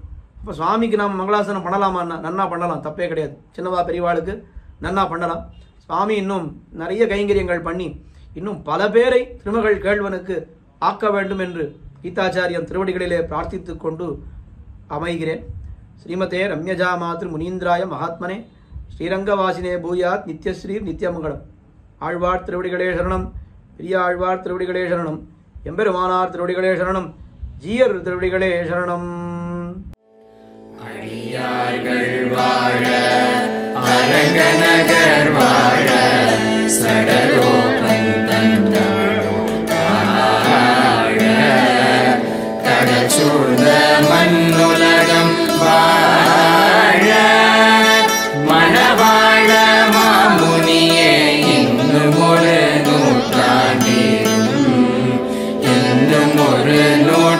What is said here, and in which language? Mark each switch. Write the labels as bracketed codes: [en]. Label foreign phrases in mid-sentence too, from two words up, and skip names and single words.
[ta] அப்போ சுவாமிக்கு நாம் மங்களாசனம் பண்ணலாமான்னா நன்னா பண்ணலாம், தப்பே கிடையாது. சின்னவா பெரியவாளுக்கு நன்னா பண்ணலாம். சுவாமி இன்னும் நிறைய கைங்கரியங்கள் பண்ணி இன்னும் பல பேரை திருமகள் கேள்வனுக்கு ஆக்க வேண்டும் என்று கீதாச்சாரியம் திருவடிகளிலே பிரார்த்தித்து கொண்டு அமைகிறேன். [sa] श्रीमते रम्यजा मातृ मुनीन्द्राय महात्मने श्रीरङ्गवासिने भूयात् नित्यश्री नित्यमङ्गलम्. [ta] ஆழ்வார் திருவடிகளே சரணம். பெரிய ஆழ்வார் திருவடிகளே சரணம். எம்பெருமானார் திருவடிகளே சரணம். ஜீயர் திருவடிகளே சரணம். அடியார்கள் வாழ அரங்கநகர் வாழ சடகோபன் வாழ கடல் சூழ்ந்த மண்ணுலகம் வாழ மணவாழ மாமுனியே இன்னும் ஒரு நூற்றாண்டிலும் இன்னும் ஒரு